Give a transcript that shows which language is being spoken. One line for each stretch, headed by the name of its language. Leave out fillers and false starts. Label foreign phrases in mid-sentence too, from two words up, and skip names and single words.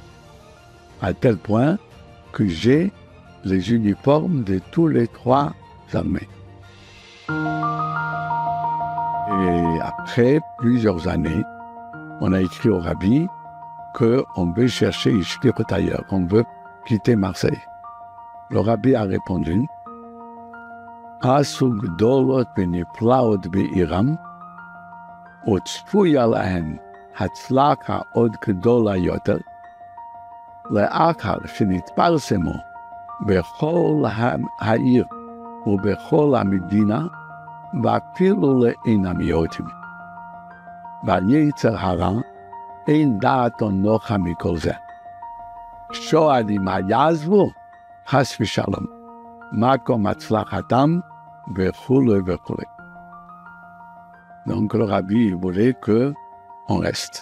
French: À tel point que j'ai les uniformes de tous les 3 armées. Et après plusieurs années, on a écrit au Rabbi qu'on veut chercher une shlichut ailleurs, qu'on veut quitter Marseille. Le Rabbi a répondu,
Hebrew: עשו גדולות ונפלאות בעירם, וצפויה להן הצלחה עוד גדולה יותר, לאחר שנתפרסמו בכל העיר ובכל המדינה, ואפילו לעין המיעוטים. והיצר הרע אין דעתו נוחה מכל זה. שועלים יעזבו, חס ושלום, מקום הצלחתם וכולי וכולי.
French: Donc le Rabbi voulait qu'on reste.